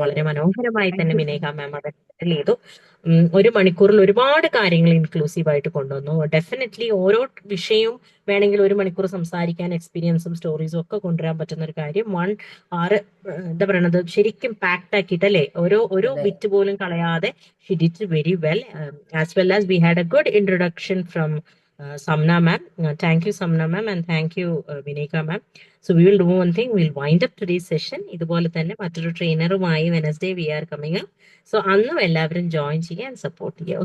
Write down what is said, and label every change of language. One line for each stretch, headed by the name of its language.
Malayalam: വളരെ മനോഹരമായി തന്നെ വിനേക മാം അത് ഹാൻഡിൽ ചെയ്തു. 1 മണിക്കൂറിൽ ഒരുപാട് കാര്യങ്ങൾ ഇൻക്ലൂസീവ് ആയിട്ട് കൊണ്ടുവന്നു. ഡെഫിനറ്റ്ലി ഓരോ വിഷയവും വേണമെങ്കിൽ 1 മണിക്കൂർ സംസാരിക്കാൻ എക്സ്പീരിയൻസും സ്റ്റോറീസും ഒക്കെ കൊണ്ടുവരാൻ പറ്റുന്ന ഒരു കാര്യം. 1 hour എന്താ പറയണത് ശരിക്കും പാക്ഡ് ആക്കിയിട്ട് അല്ലേ, ഒരു ബിറ്റ് പോലും കളയാതെ
English: she did it very well. As well as we had a good introduction from Samna ma'am. Thank you Samna ma'am and thank you Vineka ma'am. So we will do one thing, we'll wind up today's session.
Malayalam: ഇതുപോലെ തന്നെ മറ്റൊരു ട്രെയിനറുമായി Wednesday
English: we are coming up.
Malayalam: So അന്നും എല്ലാവരും join ചെയ്യുക and support ചെയ്യുക.